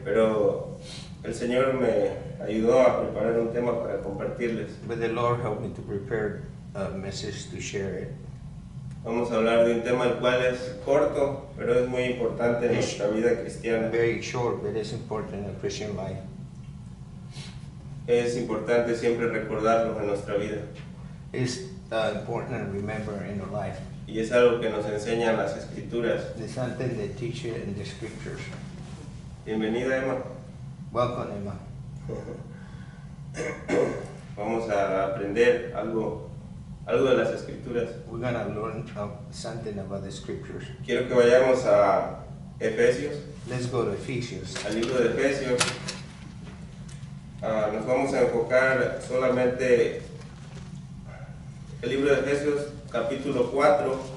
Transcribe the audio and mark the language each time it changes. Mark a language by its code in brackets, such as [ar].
[es] pero el Señor me ayudó a preparar un tema para compartirles. [en] But the Lord helped me to prepare a message to share it. [es] Vamos a hablar de un tema el cual es corto, pero es muy importante en nuestra vida cristiana. [en] Very short, but it's important in a Christian life. [es] Es importante siempre recordarlo en nuestra vida. [en] It's important to remember in our life. [es] Y es algo que nos enseñan las escrituras. [en] It's something they teach you in the scriptures. [es] Bienvenida, Emma. [en] Welcome, Emma. [es] Vamos a aprender algo de las escrituras. [en] We're gonna learn something about the scriptures. [es] Quiero que vayamos a Efesios, [en] Let's go to Ephesians. [es] al libro de Efesios. Nos vamos a enfocar solamente el libro de Efesios, capítulo 4,